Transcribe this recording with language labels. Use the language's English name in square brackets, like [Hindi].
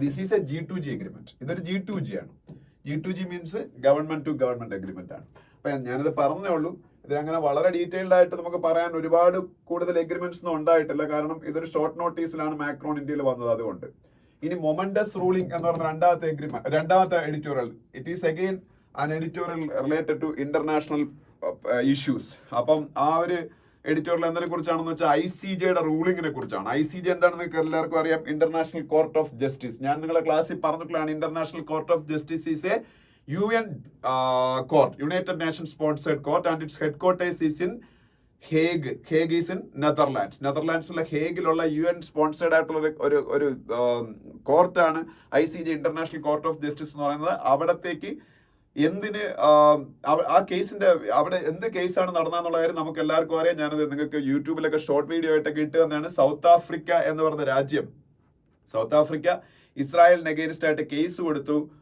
[English] This is a G2G agreement. [Malayalam] ഇതൊരു G2G ആണ്. G2G means government to government agreement ആണ്. അപ്പൊ ഞാനിത് പറഞ്ഞേ ഉള്ളൂ. ഇതിലങ്ങനെ വളരെ ഡീറ്റെയിൽഡ് ആയിട്ട് നമുക്ക് പറയാൻ ഒരുപാട് കൂടുതൽ എഗ്രിമെന്റ്സ് ഒന്നും ഉണ്ടായിട്ടില്ല. കാരണം ഇതൊരു ഷോർട്ട് നോട്ടീസിലാണ് മാക്രോൺ ഇന്ത്യയിൽ വന്നത്. അതുകൊണ്ട് ഇനി മൊമന്റസ് റൂളിംഗ് എന്ന് പറഞ്ഞ രണ്ടാമത്തെ editorial. [English] It is again an editorial related to international issues. [Malayalam] അപ്പം ആ ഒരു എഡിറ്റോറിയൽ എന്തിനെ കുറിച്ചാണെന്ന് വെച്ചാൽ ICJയുടെ റൂളിങ്ങിനെ കുറിച്ചാണ്. ICJ എന്താണെന്ന് എല്ലാവർക്കും അറിയാം, ഇന്റർനാഷണൽ കോർട്ട് ഓഫ് ജസ്റ്റിസ്. ഞാൻ നിങ്ങളെ ക്ലാസ്സിൽ പറഞ്ഞിട്ടുള്ളതാണ്. [English] International court of justice is a UN court, United Nations sponsored court, and its headquarters is in Hague. Hague is in Netherlands. [Malayalam] നെതർലാൻഡ്സിലെ ഹേഗിലുള്ള UN sponsored ആയിട്ടുള്ള ഒരു കോർട്ടാണ് ICJ, international court of justice എന്ന് പറയുന്നത്. അവിടത്തേക്ക് എന്തിന് ആ കേസിന്റെ അവിടെ എന്ത് കേസാണ് നടന്നെന്നുള്ള കാര്യം നമുക്ക് എല്ലാവർക്കും അറിയാം. ഞാനത് നിങ്ങൾക്ക് യൂട്യൂബിലൊക്കെ ഷോർട്ട് വീഡിയോ ആയിട്ടൊക്കെ ഇട്ട് തന്നെയാണ്. സൗത്ത് ആഫ്രിക്ക എന്ന് പറയുന്ന രാജ്യം, സൗത്ത് ആഫ്രിക്ക ഇസ്രായേലിന് അഗെയിൻസ്റ്റ് ആയിട്ട് കേസ് കൊടുത്തു.